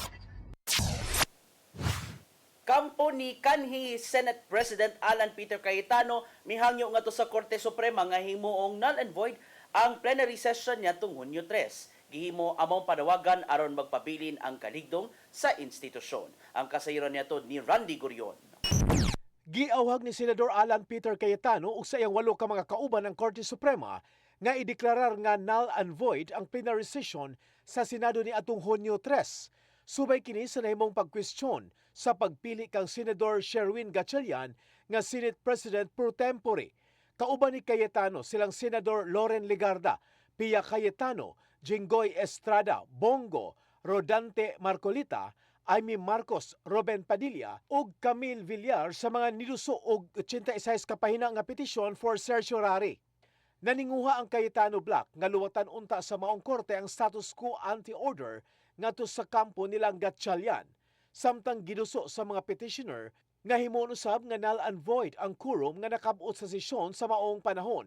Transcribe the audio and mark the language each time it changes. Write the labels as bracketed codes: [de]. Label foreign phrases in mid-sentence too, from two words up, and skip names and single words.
[ceb] Kampo ni kanhi Senate President Alan Peter Cayetano mihangyo nga to sa Korte Suprema nga himuong [en] null and void [ceb] ang plenary session niya tung Hunyo 3. Gihimo among panawagan aron magpabilin ang kaligdong sa institusyon. Ang kasayron niya to ni Randy Gurion. Giawhag ni Senador Alan Peter Cayetano ug sa iyang 8 ka mga kauban ng Korte Suprema nga ideklarar nga [en] null and void [ceb] ang plenary session sa Senado ni atong Hunyo 3. Subay kini sa nahimong pagkwestiyon sa pagpili kang Senador Sherwin Gatchalian nga Senate President pro tempore. Kauban ni Cayetano silang Senador Loren Legarda, Pia Cayetano, Jinggoy Estrada, Bongo, Rodante Marcolita, Amy Marcos, Ruben Padilla ug Camille Villar sa mga niluso og 86 ka pahina nga petisyon for certiorari. Naninguha ang Cayetano Black nga luwatan unta sa maong korte ang [la] status quo ante [ceb] order ngadto sa kampo nilang Gatchalian, samtang giduso sa mga petitioner nga himon usab nga [en] null and void [ceb] ang quorum nga nakab-ot sa sesyon sa maong panahon.